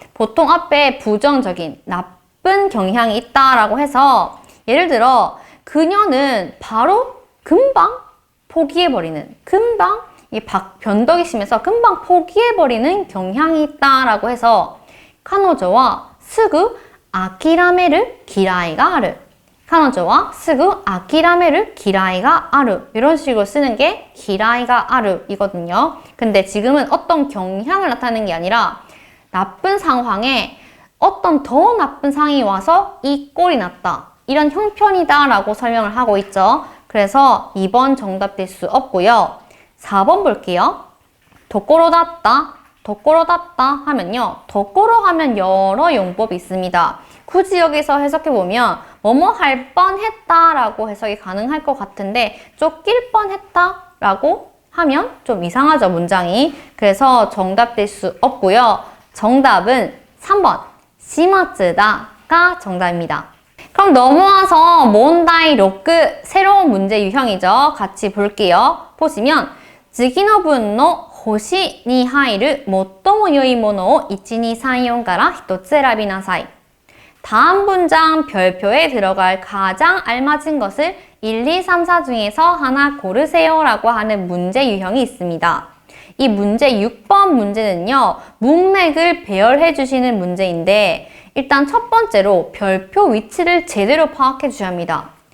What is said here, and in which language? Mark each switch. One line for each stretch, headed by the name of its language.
Korean: 보통 앞에 부정적인 나쁜 경향이 있다라고 해서 예를 들어 그녀는 바로 금방 포기해버리는, 금방 변덕이 심해서 금방 포기해버리는 경향이 있다라고 해서
Japanese: 彼女はすぐ諦める嫌いがある. 彼女はすぐ諦める嫌いがある.
Korean: 이런 식으로 쓰는 게嫌いがある이거든요. 근데 지금은 어떤 경향을 나타내는 게 아니라 나쁜 상황에 어떤 더 나쁜 상황이 와서 이 꼴이 났다. 이런 형편이다 라고 설명을 하고 있죠. 그래서 2번 정답 될 수 없고요. 4번 볼게요. 도꼬로다tta, 도꼬로다tta 하면요. 도꼬로 하면 여러 용법이 있습니다. 굳이 여기서 해석해보면 뭐뭐 할 뻔했다 라고 해석이 가능할 것 같은데 쫓길 뻔했다 라고 하면 좀 이상하죠, 문장이. 그래서 정답 될 수 없고요. 정답은 3번 시마츠다가 정답입니다. 그럼 넘어와서 몬다이 로크 새로운 문제 유형이죠. 같이 볼게요. 보시면
Japanese: 次の文の星に入る最も良いものを 1, 2, 3, 4から1つ選びなさい.
Korean: 다음 문장 별표에 들어갈 가장 알맞은 것을 1, 2, 3, 4 중에서 하나 고르세요 라고 하는 문제 유형이 있습니다. 이 문제 6번 문제는요. 문맥을 배열해 주시는 문제인데 일단 첫 번째로 별표 위치를 제대로 파악해 주셔야 합니다.